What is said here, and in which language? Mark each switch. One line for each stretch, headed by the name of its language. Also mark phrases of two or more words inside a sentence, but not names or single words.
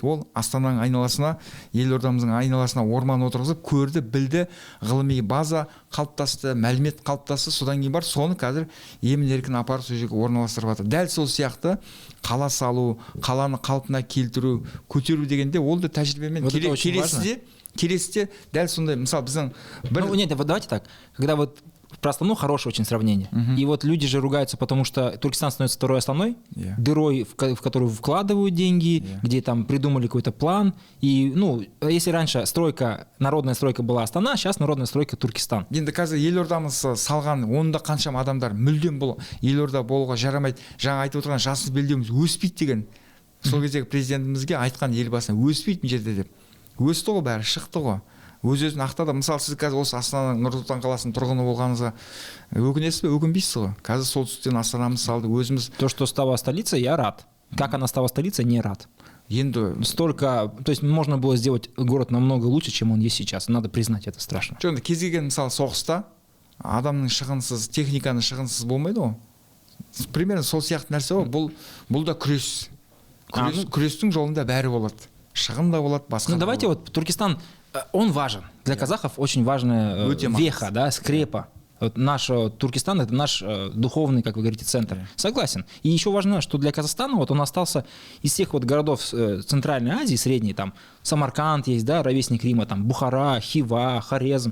Kazakh: Ол Астананың айналасына, елордамыздың айналасына орман отырғызып, көрді, білді, ғылыми база қалыптасты, мәлімет қалыптасты, содан кейін бар, соны қазір емін-еркін апарып сол жерге орналастырып жатыр. Дәл сол сияқты қала салу, қаланы қалпына келтіру, көтеру дегенде ол да тәжірибемен келесіде дәл сондай, мысалы біздің
Russian: Нет, давайте так. Когда вот про Астану хорошее очень сравнение. И вот люди же ругаются, потому что Туркестан становится второй Астаной, дырой, в которую вкладывают деньги, где там придумали какой-то план. И, ну, если раньше народная стройка была Астана, сейчас народная стройка Туркестан.
Kazakh: Енді қазір елордамыз салған, онда қаншама адамдар мүлдем бұл елорда болуға жарамайды. Жаңа айтып отырған жасыл белдеуіміз өспейді деген. Сол кездегі президентімізге айтқан елбасына өспейді мына жерде деп. Өсті ғой, бәрі шықты ғой. Өз-өзін ақтады. Мысалы, сіз қазір осы Астананың, Нұр-Сұлтан қаласының тұрғыны болғаныңызға өкінесіз бе? Өкінбейсіз ғой. Қазір солтүстіктен Астанамыз салды, өзіміз.
Russian: То, что стала столицей, я рад. Как она стала столицей, не рад.
Kazakh: Енді
Russian: столько, то есть можно было сделать город намного лучше, чем он есть сейчас. Надо признать, это страшно.
Kazakh: Жоқ, кез келген мысалы соғыста адамның шығынсыз, техниканың шығынсыз болмайды ғой. Примерно сол сияқты нәрсе ғой. Бұл да күрес. Күрестің жолында бәрі болады. Шығын да болады, басқа.
Russian: Ну давайте вот Туркестан, он важен. Для казахов очень важная веха, да, скрепа. Вот наш Туркестан — это наш духовный, как вы говорите, центр. Согласен. И еще важно, что для Казахстана вот он остался из всех вот городов Центральной Азии, средней, там Самарканд есть, да, ровесник Рима, там Бухара, Хива, Хорезм.